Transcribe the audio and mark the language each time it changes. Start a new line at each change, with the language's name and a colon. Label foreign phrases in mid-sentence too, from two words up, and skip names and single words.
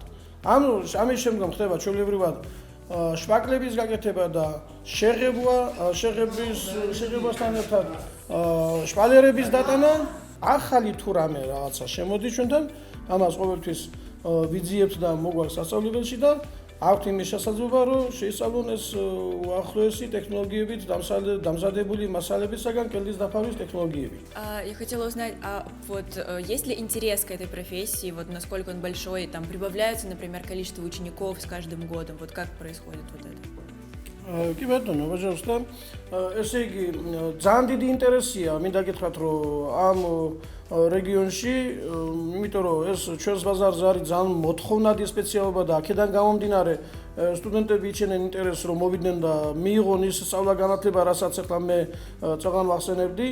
Georgian: ამის შემდგომ ხდება ჩვეულებრივად შპაკლების გაკეთება და შეღებასთან ერთად შპალერების დატანა, ახალი თუ რამე რაღაცა შემოდის ჩვენთან, ამას ყოველთვის ვიძიებთ და მოგვაქვს სასწავლებელში და აქვთ იმის შესაძლებლობა, რომ შეისწავლონ ეს უახლოესი ტექნოლოგიებით დამზადებული მასალებისაგან კედლის დაფარვის ტექნოლოგიები.
Russian: Я хотела узнать, вот есть ли интерес к этой профессии, вот насколько он большой, там прибавляется, например, количество учеников с каждым годом, вот как происходит вот это?
Georgian: კი ბატონო, ვაჟავსდა. ესე იგი, ძალიან დიდი ინტერესია, მინდა გითხრათ, რომ ამ რეგიონში, იმიტომ რომ ეს ჩვენს ბაზარზე არის ძალიან მოთხოვნადი სპეციალობა და აქედან გამომდინარე სტუდენტები იჩენენ ინტერესს, რომ მოვიდნენ და მიიღონ ის სწავლა-განათლება, რასაც ახლა მე წაღან ვახსენებდი.